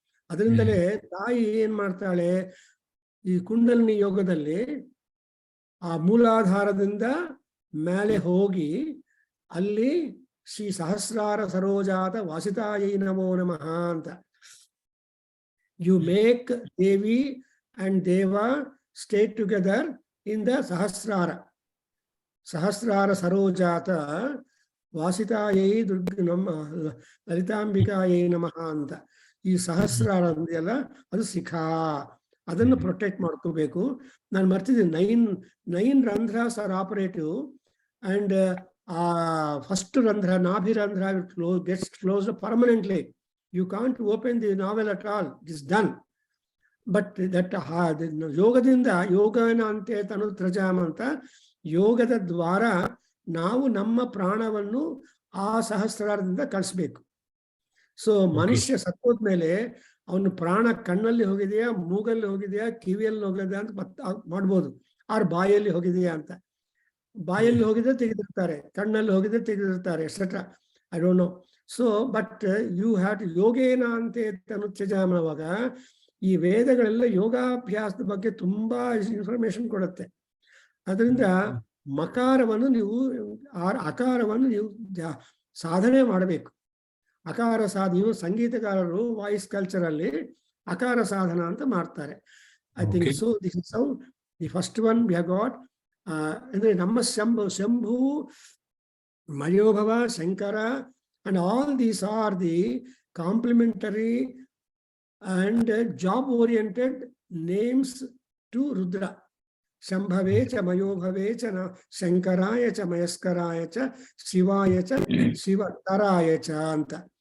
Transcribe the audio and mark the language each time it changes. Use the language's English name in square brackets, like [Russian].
[Kannada] ಅದರಿಂದಲೇ ತಾಯಿ ಏನ್ ಮಾಡ್ತಾಳೆ, ಈ ಕುಂಡಲಿನಿ ಯೋಗದಲ್ಲಿ ಆ ಮೂಲಾಧಾರದಿಂದ ಮೇಲೆ ಹೋಗಿ ಅಲ್ಲಿ [Sanskrit] ಶ್ರೀ ಸಹಸ್ರಾರ ಸರೋಜಾತ ವಾಸಿತಾಯೈ ನಮೋ ನಮಃ [Kannada] ಅಂತ. [English] you make Devi and Deva stay together in the [Sanskrit] sahasrara sarojata vasitayai durganam lalitambikayai namaha [English] anta. [Kannada] ಈ ಸಹಸ್ರಾರ ಅಂದೆಲ್ಲ ಅದು ಶಿಖಾ. ಅದನ್ನು ಪ್ರೊಟೆಕ್ಟ್ ಮಾಡ್ಕೋಬೇಕು. ನಾನು ಮರ್ತಿದ್ದೀನಿ, [English] 9 ರಂಧ್ರಾಸ್ are operative and first ರಂಧ್ರ, ನಾಭಿ ರಂಧ್ರ gets closed permanently. You can't open the novel at all. It is done. [Kannada] But that ಯೋಗದಿಂದ, ಯೋಗನ ಅಂತೆ ತನು ತ್ರಜಾಮ ಅಂತ, ಯೋಗದ ದ್ವಾರ ನಾವು ನಮ್ಮ ಪ್ರಾಣವನ್ನು ಆ ಸಹಸ್ರಾರದಿಂದ ಕಳಿಸ್ಬೇಕು. ಸೊ ಮನುಷ್ಯ ಸತ್ತೋದ್ಮೇಲೆ ಅವನು ಪ್ರಾಣ ಕಣ್ಣಲ್ಲಿ ಹೋಗಿದೆಯಾ, ಮೂಗಲ್ಲಿ ಹೋಗಿದೆಯಾ, ಕಿವಿಯಲ್ಲಿ ಹೋಗಿದೆಯಾ ಅಂತ ಮಾಡ್ಬೋದು, ಆರ್ ಬಾಯಲ್ಲಿ ಹೋಗಿದೆಯಾ ಅಂತ. ಬಾಯಲ್ಲಿ ಹೋಗಿದ್ರೆ ತೆಗೆದಿರ್ತಾರೆ, ಕಣ್ಣಲ್ಲಿ ಹೋಗಿದ್ರೆ ತೆಗೆದಿರ್ತಾರೆ, etcetera. [English] I don't know. [Kannada] So but you have to ಯೋಗೇನ ಅಂತೆ ತನು ತ್ಯಜಾಮವಾಗ ಈ ವೇದಗಳೆಲ್ಲ ಯೋಗಾಭ್ಯಾಸದ ಬಗ್ಗೆ ತುಂಬಾ ಇನ್ಫಾರ್ಮೇಶನ್ ಕೊಡುತ್ತೆ. ಅದರಿಂದ ಮಕಾರವನ್ನು ನೀವು, ಅಕಾರವನ್ನು ನೀವು ಸಾಧನೆ ಮಾಡಬೇಕು. ಅಕಾರ ಸಾಧನೆಯು ಸಂಗೀತಗಾರರು ವಾಯ್ಸ್ ಕಲ್ಚರ್ ಅಲ್ಲಿ ಅಕಾರ ಸಾಧನ ಅಂತ ಮಾಡ್ತಾರೆ. [English] I think so this is how the first one we have got. [Kannada] ಅಂದ್ರೆ ನಮ್ಮ [English] Shambhu Mayobhava Shankara and all these are the complementary and job oriented names to Rudra. [Sanskrit] Shambhave cha mayobhave cha shankaraya cha mayaskaraya cha shivaya cha shivataraya cha anta.